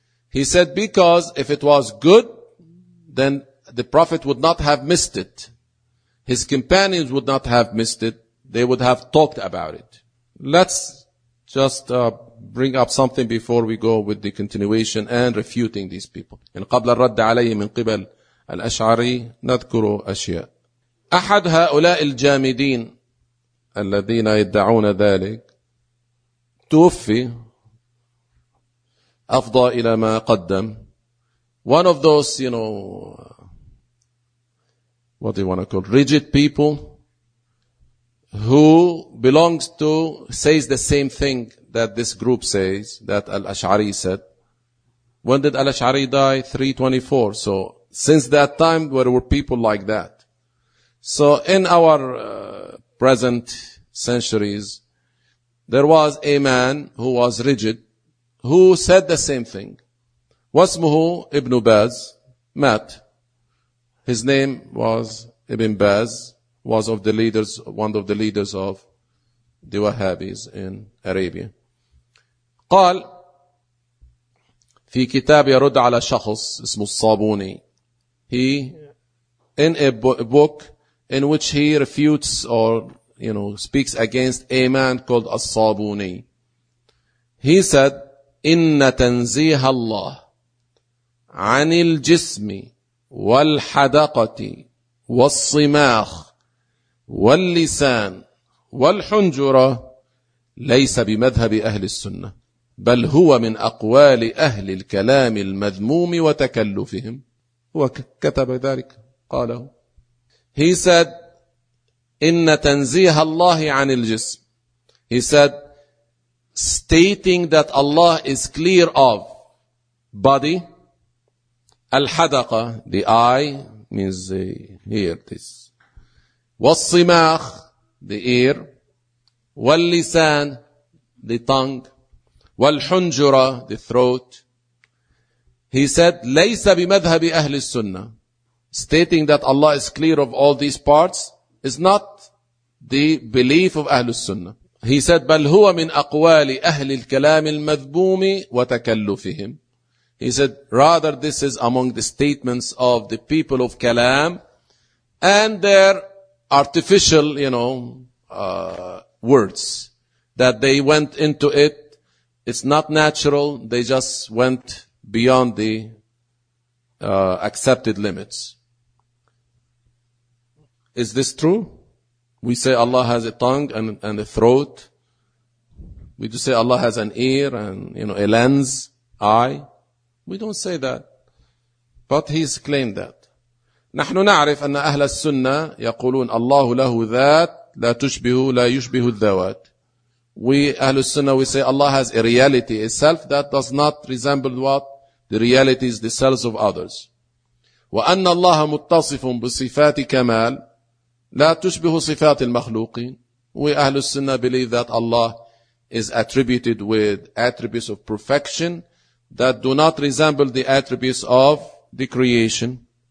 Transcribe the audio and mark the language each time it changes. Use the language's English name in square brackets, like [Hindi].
[English] He said, because if it was good, then the Prophet would not have missed it. His companions would not have missed it. They would have talked about it. Let's just bring up something before we go with the continuation and refuting these people. [Arabic] قبل الرد عليه من قبل الأشعري نذكر أشياء. أحد هؤلاء الجامدين الذين يدعون ذلك توفي، أفضى إلى ما قدم. [English] One of those, you know, what do you want to call, rigid people who belongs to, says the same thing that this group says, that Al-Ash'ari said. When did Al-Ash'ari die? 324. So since that time, there were people like that. So in our present centuries, there was a man who was rigid, who said the same thing. [Arabic] واسمه ابن باز. مات. [English] His name was Ibn Baz, was of the leaders, one of the leaders of the Wahhabis in Arabia. [Arabic] قال في كتاب يرد على شخص اسمه الصابوني. [English] He, in a book in which he refutes or, you know, speaks against a man called الصابوني. He said, [Arabic] إن تنزيه الله عن الجسم والحدقة والصماخ واللسان والحنجرة ليس بمذهب أهل السنة، بل هو من أقوال أهل الكلام المذموم وتكلفهم. هو كتب ذلك، قاله. [English] He said, [Arabic] إن تنزيه الله عن الجسم. [English] He said, stating that Allah is clear of body, al-hadaqa, the eye, means the ear, this, wal-simakh, the ear, wal-lisan, the tongue, wal-hunjura, the throat. He said, [Arabic] laysa bimadhabi ahli sunnah, [English] stating that Allah is clear of all these parts, is not the belief of ahli sunnah. He said, [Arabic] بل هو من أقوال أهل الكلام المذموم وتكلفهم. [English] He said, rather this is among the statements of the people of Kalam and their artificial, you know, words, that they went into it. It's not natural. They just went beyond the accepted limits. Is this true? We say Allah has a tongue and a throat. We just say Allah has an ear and, you know, a lens, eye. We don't say that. But he's claimed that. [Arabic] نحن نعرف أن أهل السنة يقولون الله له ذات لا تشبه الذوات. [English] We Ahlul Sunnah, we say Allah has a reality itself that does not resemble what? The realities, the selves of others. [Arabic] وَأَنَّ اللَّهَ مُتَّصِفٌ بِصِفَاتِ كَمَالٍ لَا تُشْبِهُ صِفَاتِ الْمَخْلُوقِينَ [English] We Ahlul Sunnah believe that Allah is attributed with attributes of perfection that do not resemble the attributes of the creation.